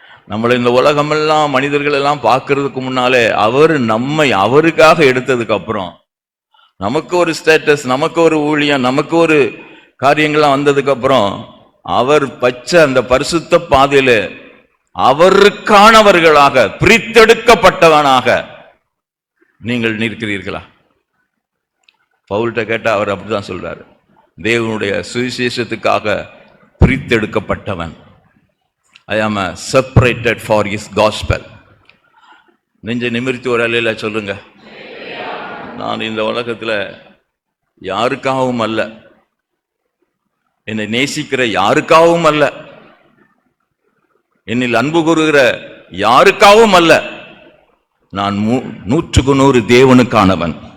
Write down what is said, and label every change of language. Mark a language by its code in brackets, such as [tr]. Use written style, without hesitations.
[ta] நம்மளை இந்த உலகமெல்லாம் மனிதர்கள் எல்லாம் பார்க்கறதுக்கு முன்னாலே அவர் நம்மை அவருக்காக எடுத்ததுக்கு அப்புறம் நமக்கு ஒரு ஸ்டேட்டஸ், நமக்கு ஒரு ஊழியம், நமக்கு ஒரு காரியங்கள்லாம் வந்ததுக்கு அப்புறம் அவர் பச்சை அந்த பரிசுத்த பாதையில அவருக்கானவர்களாக பிரித்தெடுக்கப்பட்டவனாக நீங்கள் நிற்கிறீர்களா? பவுல்கிட்ட கேட்டா அவர் அப்படிதான் சொல்றாரு, தேவனுடைய சுவிசேஷத்துக்காக பிரித்தெடுக்கப்பட்டவன். [en] I am separated for his gospel. [ta] நெஞ்சை நிமிர்த்தி ஒரு அலையில சொல்லுங்க, நான் இந்த உலகத்துல யாருக்காகவும் அல்ல, என்னை நேசிக்கிற யாருக்காகவும் அல்ல, என்னில் அன்பு கூறுகிற யாருக்காகவும் அல்ல, நான் 100% தேவனுக்கானவன்.